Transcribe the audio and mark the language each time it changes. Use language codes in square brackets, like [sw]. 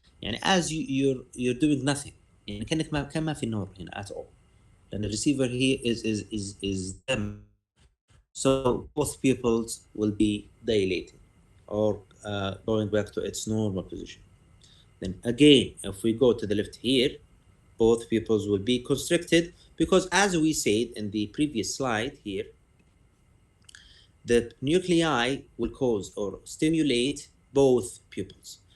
[ar] يعني [en] as you're doing nothing. [ar] يعني كأنك ما في نور هنا [en] at all. And the receiver here is damaged. So both pupils will be dilated or going back to its normal position. Then again, if we go to the left here, both pupils will be constricted because, as we said in the previous slide here, the nuclei will cause or stimulate both pupils.